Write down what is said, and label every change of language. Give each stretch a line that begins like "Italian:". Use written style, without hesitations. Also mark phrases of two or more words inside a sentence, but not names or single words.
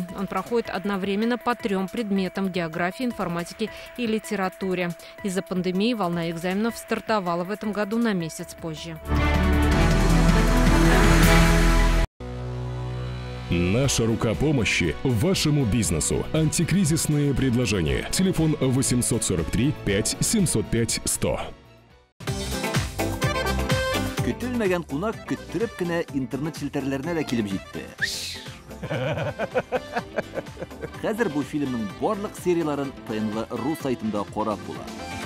Russian: Он проходит одновременно по 3 предметам – географии, информатике и литературе. Из-за пандемии волна экзаменов стартовала в этом году на месяц позже. Наша рука помощи вашему бизнесу. Антикризисные предложения. Телефон 843 5 705 100.
Tatar: Көтелмәгән кунак көттүреп кенә интернет челтәрләренә дә килеп җитте. Хәзер бу фильмның барлык серияларын ТНВ.ру сайтында карап була.